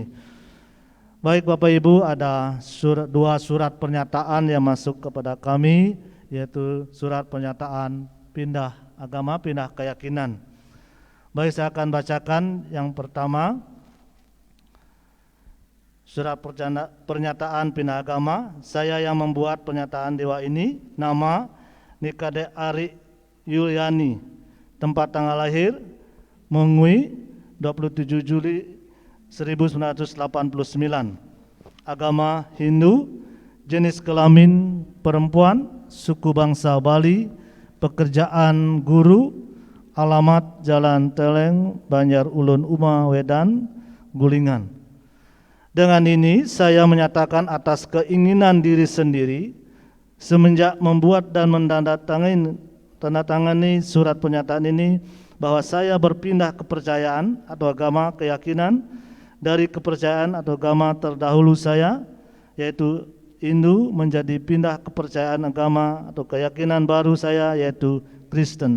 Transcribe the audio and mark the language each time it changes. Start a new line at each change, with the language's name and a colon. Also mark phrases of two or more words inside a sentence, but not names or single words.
Indonesian: Baik Bapak Ibu, ada dua surat pernyataan yang masuk kepada kami, yaitu surat pernyataan pindah agama, pindah keyakinan. Baik, saya akan bacakan yang pertama. Surat pernyataan pindah agama. Saya yang membuat pernyataan dewa ini. Nama Nikade Ari Yuliani. Tempat tanggal lahir Mengui 27 Juli 1989. Agama Hindu. Jenis kelamin perempuan. Suku bangsa Bali. Pekerjaan guru. Alamat Jalan Teleng, Banjar Ulun Uma Wedan, Gulingan. Dengan ini saya menyatakan atas keinginan diri sendiri semenjak membuat dan menandatangani surat pernyataan ini bahwa saya berpindah kepercayaan atau agama keyakinan dari kepercayaan atau agama terdahulu saya, yaitu Hindu, menjadi pindah kepercayaan agama atau keyakinan baru saya, yaitu Kristen.